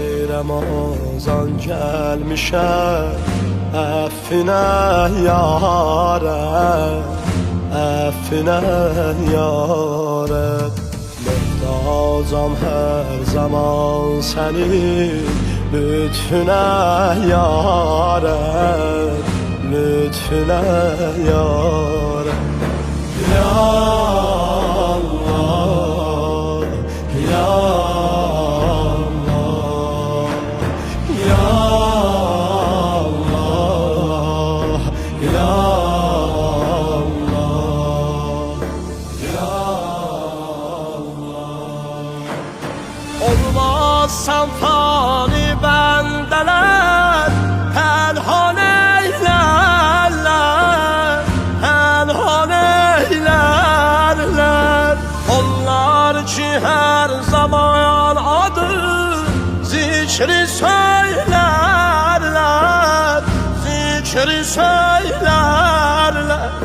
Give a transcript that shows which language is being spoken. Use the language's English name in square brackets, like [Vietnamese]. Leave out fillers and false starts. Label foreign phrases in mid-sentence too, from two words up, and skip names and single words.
[Turkish] Ramazan gelmişe affine yâre, affine yâre. Muhtacam her zaman senin lütfüne yâre, lütfüne yâre. [Arabic] يا الله، يا الله، يا الله، يا الله، يا الله, ya Allah, ya Allah. [Turkish] Olmazsan fani bendeler, helhan eylerler, helhan eylerler. Onlar ki her zaman adı zikri söylerler, zikri söylerler.